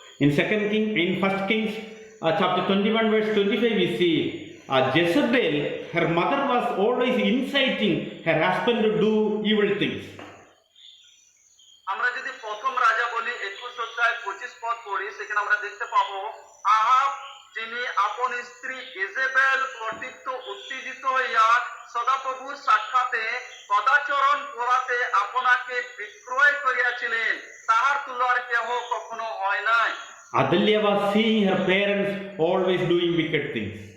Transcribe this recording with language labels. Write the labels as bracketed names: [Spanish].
[English] In 1 Kings chapter 21 verse 25 we see Jezebel, her mother was always inciting her husband to do evil things. [Bangla] আমরা যদি প্রথম রাজা বলি 21 অধ্যায় 25 পদ পড়ি, সেখানে আমরা দেখতে পাবো আহাব যিনি আপন স্ত্রী জেজেবেল কর্তৃত্ব উত্তেজিত হইয়া সদাপ্রভুর সাক্ষাতে সদাচরণ করাতে আপনাকে বিক্রয় করিয়াছিলেন, তাহার তুলনার কেহ কখনো হয় নাই। [English] Athaliah was seeing her parents always doing wicked things.